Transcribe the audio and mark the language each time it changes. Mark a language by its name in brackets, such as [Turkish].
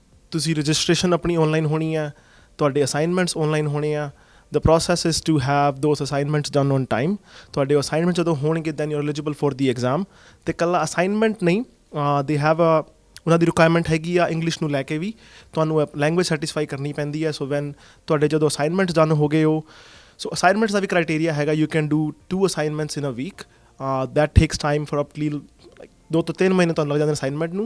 [Punjabi] ਤੁਸੀਂ ਰਜਿਸਟ੍ਰੇਸ਼ਨ ਆਪਣੀ ਆਨਲਾਈਨ ਹੋਣੀ ਹੈ, ਤੁਹਾਡੇ ਅਸਾਈਨਮੈਂਟਸ ਆਨਲਾਈਨ ਹੋਣੇ ਆ। [English] The process is to have those assignments done on time. [Punjabi] ਤੁਹਾਡੇ ਅਸਾਈਨਮੈਂਟ ਜਦੋਂ ਹੋਣਗੇ [English] then you're eligible for the exam. [Punjabi] ਤੇ ਇਕੱਲਾ ਅਸਾਈਨਮੈਂਟ ਨਹੀਂ, [English] they have a [Punjabi] ਉਹਨਾਂ ਦੀ ਰਿਕੁਆਇਰਮੈਂਟ ਹੈਗੀ ਆ ਇੰਗਲਿਸ਼ ਨੂੰ ਲੈ ਕੇ ਵੀ ਤੁਹਾਨੂੰ ਲੈਂਗੁਏਜ ਸੈਟਿਸਫਾਈ ਕਰਨੀ ਪੈਂਦੀ ਹੈ। ਸੋ ਵੈਨ ਤੁਹਾਡੇ ਜਦੋਂ ਅਸਾਈਨਮੈਂਟਸ ਡਨ ਹੋ ਗਏ ਹੋ, ਸੋ ਅਸਾਈਨਮੈਂਟਸ ਦਾ ਵੀ ਕ੍ਰਾਈਟੇਰੀਆ ਹੈਗਾ, [English] you can do 2 assignments in a week, that takes time for apply [Punjabi] 2 ਤੋਂ 3 ਮਹੀਨੇ ਤੁਹਾਨੂੰ ਲੱਗ ਜਾਂਦੇ ਅਸਾਈਨਮੈਂਟ ਨੂੰ।